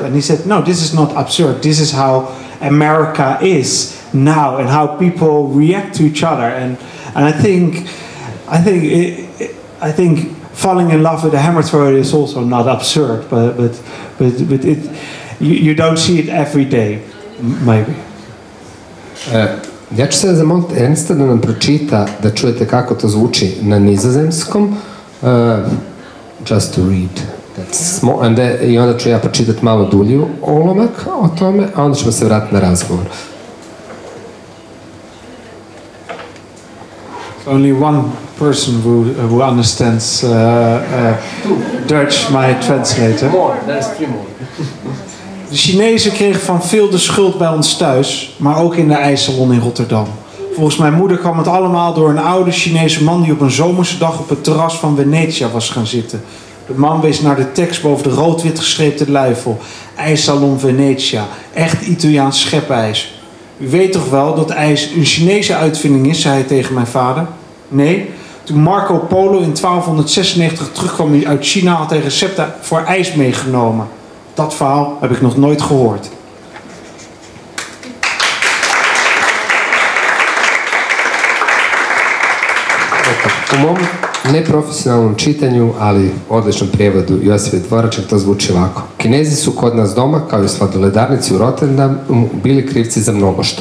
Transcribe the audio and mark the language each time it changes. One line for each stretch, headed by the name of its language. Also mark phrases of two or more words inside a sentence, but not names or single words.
English: And he said, "No, this is not absurd. This is how America is now, and how people react to each other." And I think falling in love with a hammer thrower is also not absurd, but it you don't see it every day, maybe.
Croatian: Ja ću sada zamoliti Ernesta da nam pročita, da čujete kako to zvuči na nizozemskom.
English: Just to read.
Croatian: I onda ću ja pročitati malo dulju olomak o tome, a onda ćemo se vratiti na razgovor.
English: Only one person who understands Dutch, my translator.
Dutch: De Chinezen kregen van veel de schuld bij ons thuis, maar ook in de ijssalon in Rotterdam. Volgens mijn moeder kwam het allemaal door een oude Chinese man die op een zomerse dag op het terras van Venetië was gaan zitten. De man wees naar de tekst boven de rood-wit gestreepte luifel. IJssalon Venetië, echt Italiaans schepijs. U weet toch wel dat ijs een Chinese uitvinding is, zei hij tegen mijn vader. Nee, toen Marco Polo in 1296 terugkwam uit China had hij recepten voor ijs meegenomen. Dat verhaal heb ik nog nooit gehoord.
Croatian: U mom neprofesionalnom čitanju, ali odličnom prijevodu Josipe Dvoraček to zvuči ovako. Kinezi su kod nas doma, kao i sladoledarnici u Rotterdamu, bili krivci za mnogo što.